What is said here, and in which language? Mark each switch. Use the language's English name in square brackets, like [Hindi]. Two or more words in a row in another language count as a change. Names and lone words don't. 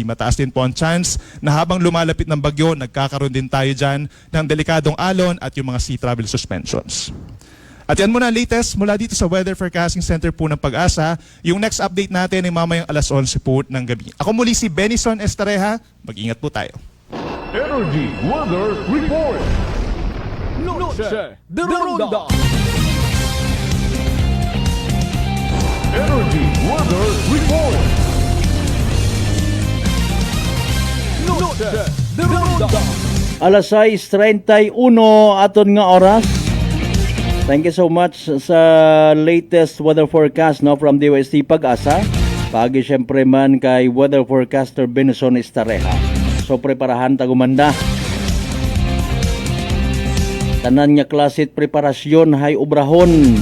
[Filipino] Mataas din po ang chance na habang lumalapit ng bagyo, nagkakaroon din tayo dyan ng delikadong alon at yung mga [English] sea travel suspensions. [Filipino] At yan muna ang latest mula dito sa [English] Weather Forecasting Center [Filipino] po ng Pag-asa. Yung next update natin ay mamayang alas 11 po ng gabi. Ako muli si Benison Estareja. Mag-ingat po tayo. [English] Energy Weather Report. Noche de Ronda. Energy Weather Report. Noche de Ronda. [Hiligaynon] Alas 6:31 aton nga oras. [English] Thank you so much sa latest weather forecast no from DOST Pag-asa. [Hiligaynon] Pagi syempre man kay weather forecaster Benson Estareja. So preparahan ta gumanda. Tanan nga klasit preparasyon hay obrahon.